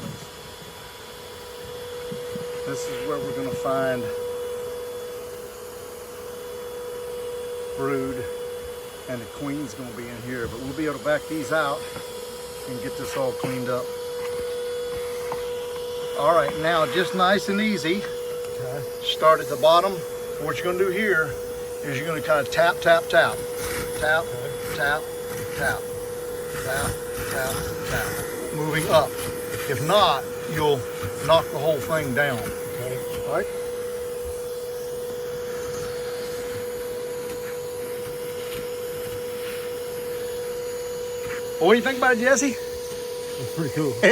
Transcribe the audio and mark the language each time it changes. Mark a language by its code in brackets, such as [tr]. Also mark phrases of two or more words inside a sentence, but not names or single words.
[en] This this is where we're gonna find brood, and the queen's gonna be in here, but we'll be able to back these out and get this all cleaned up. All right, now just nice and easy. Okay. Start at the bottom. What you're gonna do here is you're gonna kind of tap, tap, tap. Tap, okay. Tap, tap, tap, tap, tap. Moving up. If not, you'll knock the whole thing down. Okay. All right. Well, what do you think about it, Jesse? It's pretty cool.